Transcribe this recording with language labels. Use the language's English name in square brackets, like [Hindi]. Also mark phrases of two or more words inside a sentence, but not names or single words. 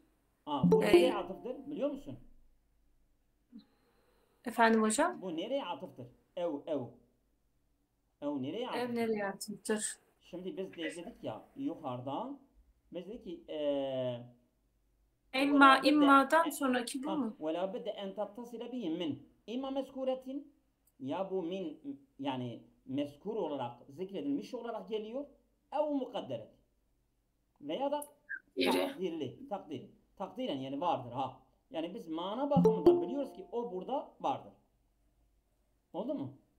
[Turkish] Bu nereye E, atıftır biliyor musun? efendim hocam? Bu nereye atıftır? Ev. Ev nereye Ev atıftır? nereye atıftır? Şimdi biz dedik ya yukarıdan biz dedik ki İmma, [Arabic] ولا بد [Turkish] immadan sonraki bu mu? [Arabic] ولا بد أن تتصل به من إما [Turkish] mezkuretin ya bu min yani mezkur olarak zikredilmiş olarak geliyor [Arabic] أو مقدرة [Turkish] veya da Biri. takdiren yani vardır ha. Yani biz mana bakımından biliyoruz ki o burada vardır. Oldu mu?